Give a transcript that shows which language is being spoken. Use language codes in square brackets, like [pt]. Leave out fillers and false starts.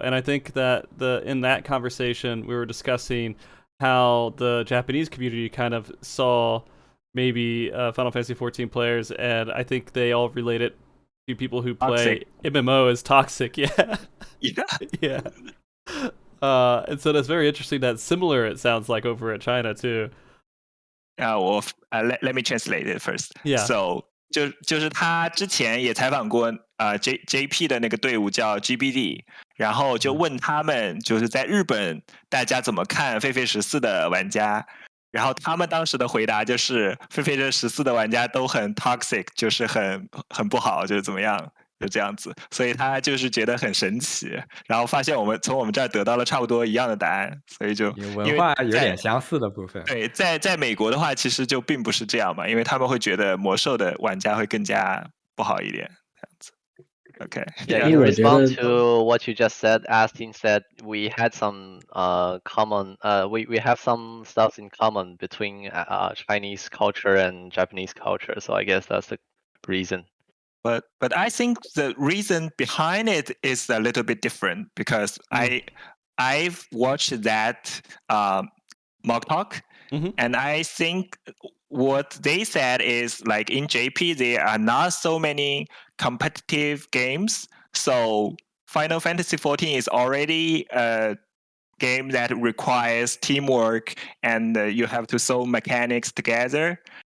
[en] And I think that in that conversation we were discussing how the Japanese community kind of saw maybe Final Fantasy 14 players, and I think they all related to people who play MMO as toxic. Yeah. Yeah. And so that's very interesting. That's similar. It sounds like over at China too. Let me translate it first. Yeah. [zh] So 就是他之前也采访过JP 的那个队伍叫 GBD， 然后就问他们就是在日本大家怎么看狒狒14的玩家，然后他们当时的回答就是狒狒14的玩家都很 toxic， 就是很不好，就是怎么样。就这样子，所以他就是觉得很神奇，然后发现从我们这儿得到了差不多一样的答案，所以就文化有点相似的部分。对，在美国的话，其实就并不是这样嘛，因为他们会觉得魔兽的玩家会更加不好一点，这样子。 [en] Okay. Yeah, in response to what you just said, Astin said we had some common we have some stuff in common between Chinese culture and Japanese culture, so I guess that's the reason. But I think the reason behind it is a little bit different because I've watched that MogTalk, and I think what they said is like in JP there are not so many competitive games, so Final Fantasy 14 is already a game that requires teamwork and you have to solve mechanics together.